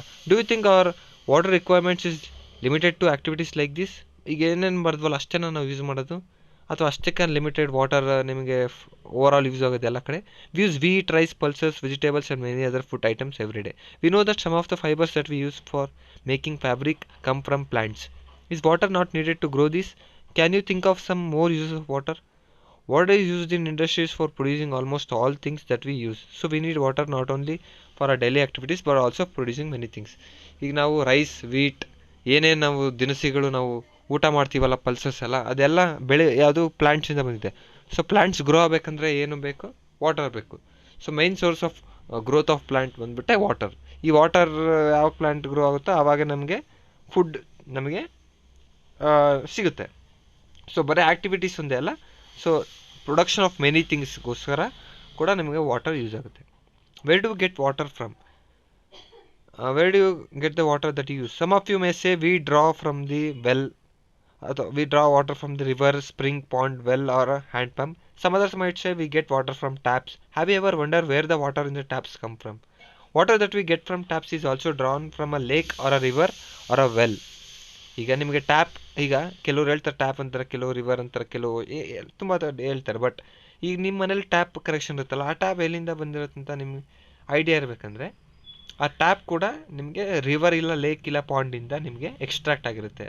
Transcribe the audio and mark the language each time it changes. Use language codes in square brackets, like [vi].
[en] Do you think our water requirements is limited to activities like this? [kn] ಈಗ ಏನೇನು ಬರ್ದ್ವಲ್ಲ ಅಷ್ಟೇ ನಾವು ಯೂಸ್ ಮಾಡೋದು, ಅಥವಾ ಅಷ್ಟಕ್ಕೆ ಲಿಮಿಟೆಡ್ ವಾಟರ್ ನಿಮಗೆ ಓವರ್ ಆಲ್ ಯೂಸ್ ಆಗೋದು ಎಲ್ಲ ಕಡೆ? [en] We use wheat, rice, pulses, vegetables and many other food items every day. We know that some of the fibres that we use for making fabric come from plants. Is water not needed to grow this? Can you think of some more uses of water? Water is used in industries for producing almost all things that we use. So we need water not only for our daily activities but also producing many things. [kn] ಈಗ ನಾವು rice, wheat, ಏನೇನು ನಾವು ದಿನಸಿಗಳು ನಾವು ಊಟ ಮಾಡ್ತೀವಲ್ಲ, pulses ಎಲ್ಲ, ಅದೆಲ್ಲ ಯಾವುದು ಪ್ಲಾಂಟ್ಸಿಂದ ಬಂದಿದೆ. ಸೊ ಪ್ಲಾಂಟ್ಸ್ ಗ್ರೋ ಆಗಬೇಕಂದ್ರೆ ಏನು ಬೇಕು? ವಾಟರ್ ಬೇಕು. [en] so main source of growth of plant [kn] ಬಂದುಬಿಟ್ಟೆ water. ಈ ವಾಟರ್ ಯಾವ ಪ್ಲಾಂಟ್ ಗ್ರೋ ಆಗುತ್ತೋ ಆವಾಗ ನಮಗೆ ಫುಡ್ ನಮಗೆ ಸಿಗುತ್ತೆ. ಸೊ ಬರೀ ಆ್ಯಕ್ಟಿವಿಟೀಸ್ ಒಂದೇ ಅಲ್ಲ, ಸೊ ಪ್ರೊಡಕ್ಷನ್ ಆಫ್ ಮೆನಿ ಥಿಂಗ್ಸ್ಗೋಸ್ಕರ ಕೂಡ ನಿಮಗೆ ವಾಟರ್ ಯೂಸ್ ಆಗುತ್ತೆ. [en] Where do get water from? where do you get the water that you use? Some of you may say we draw from the well, we draw water from the river, spring, pond, well, or a hand pump. Some others might say we get water from taps. Have you ever wondered where the water in the taps come from? Water that we get from taps is also drawn from a lake or a river or a well. [kn] ಈಗ ನಿಮಗೆ tap, ಈಗ ಕೆಲವ್ರು ಹೇಳ್ತಾರೆ tap ಅಂತಾರೆ, ಕೆಲವು river ಅಂತಾರೆ, ಕೆಲವು ತುಂಬ ಹೇಳ್ತಾರೆ. ಬಟ್ ಈಗ ನಿಮ್ಮ ಮನೇಲಿ ಟ್ಯಾಪ್ ಕನೆಕ್ಷನ್ ಇರುತ್ತಲ್ಲ, ಆ ಟ್ಯಾಪ್ ಎಲ್ಲಿಂದ ಬಂದಿರುತ್ತೆ ಅಂತ ನಿಮ್ಗೆ ಐಡಿಯಾ ಇರಬೇಕಂದ್ರೆ, ಆ ಟ್ಯಾಪ್ ಕೂಡ ನಿಮಗೆ ರಿವರ್ ಇಲ್ಲ, ಲೇಕ್ ಇಲ್ಲ, ಪಾಂಡಿಂದ ನಿಮಗೆ ಎಕ್ಸ್ಟ್ರಾಕ್ಟ್ ಆಗಿರುತ್ತೆ.